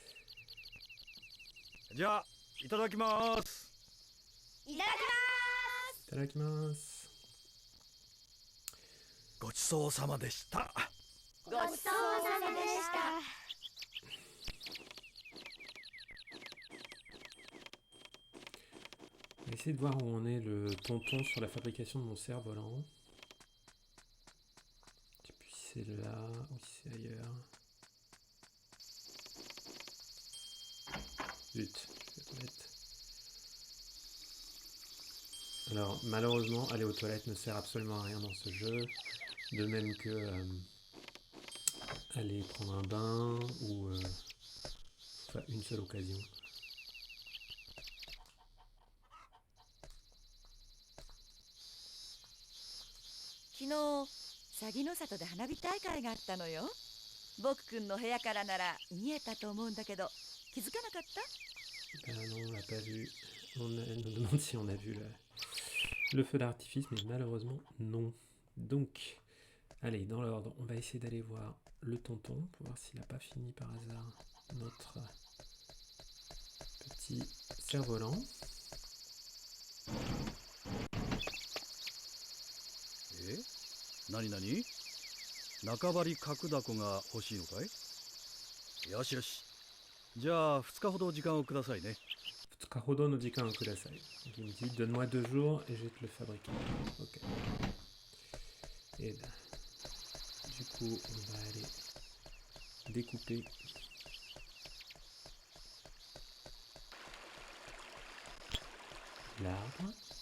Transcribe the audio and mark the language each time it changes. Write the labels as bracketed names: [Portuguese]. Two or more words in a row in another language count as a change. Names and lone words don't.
[Japanese] じゃあいただきます。いただきいただきます。ごちそうさまでした。ごちそうさまでした。 [French] On va essayer de voir où en est le tonton sur la fabrication de mon cerf-volant. Et puis c'est là, ou c'est ailleurs. Zut, je vais aux toilettes. Alors malheureusement, aller aux toilettes ne sert absolument à rien dans ce jeu. De même que aller prendre un bain ou enfin, une seule occasion. [Japanese] 昨日鷺の里で花火大会があったのよ。僕くんの部屋からなら見えたと思うんだけど気づかなかった？ [French] Non, on l'a pas vu. Elle nous demande si on a vu le feu d'artifice, mais malheureusement non. Donc, allez, dans l'ordre, on va essayer d'aller voir le tonton pour voir s'il n'a pas fini par hasard notre petit cerf-volant. [Japanese] 何々？中張角凧が欲しいのかい？よしよし。じゃあ2日ほど時間をくださいね。 2日ほどの時間をください. [French] Il me dit donne-moi 2 jours et je vais te le fabriquer. Ok. Et là, du coup, on va aller découper l'arbre.